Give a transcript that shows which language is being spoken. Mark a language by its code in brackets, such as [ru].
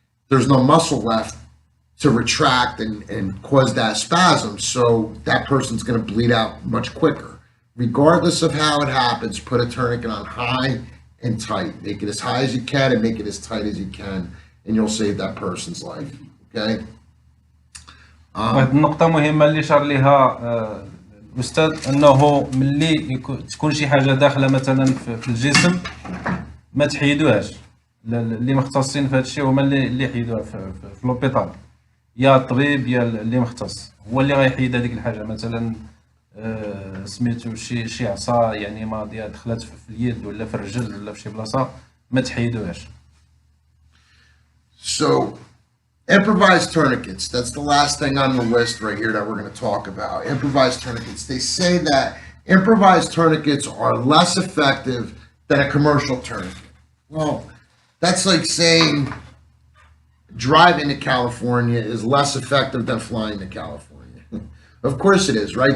[en] There's no muscle left to retract and cause that spasm, so that person's going to bleed out much quicker. Regardless of how it happens, put a tourniquet on high and tight. Make it as high as you can and make it as tight as you can, and you'll save that person's life. Okay? [ar] واحد النقطة مهمة اللي شار ليها الأستاذ أنه ملي تكون شي حاجة داخلة مثلا في الجسم ما تحيدوهاش. اللي مختصين في هذا الشيء هما اللي يحيدوها في لوبيطال، يا الطبيب يا اللي مختص هو اللي غيحيد هذيك الحاجة. مثلا سميتو شي عصا يعني ماضية دخلت في اليد ولا في الرجل ولا في شي بلاصة ما تحيدوهاش. [en] So improvised tourniquets, that's the last thing on the list right here that we're going to talk about. Improvised tourniquets. They say that improvised tourniquets are less effective than a commercial tourniquet. Well, that's like saying driving to California is less effective than flying to California. Of course it is, right?